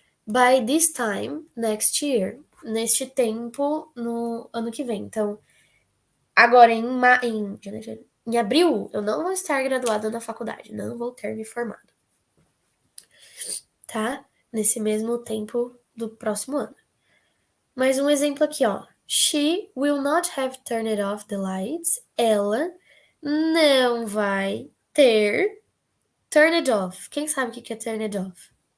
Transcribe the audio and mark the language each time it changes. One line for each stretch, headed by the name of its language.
English: By this time, next year.
Portuguese: Neste tempo, no ano que vem. Então, agora em abril, eu não vou estar graduada na faculdade. Não vou ter me formado. Tá? Nesse mesmo tempo do próximo ano. Mais um exemplo aqui, ó.
English: She will not have turned off the lights.
Portuguese: Ela não vai ter turned off. Quem sabe o que é turned off?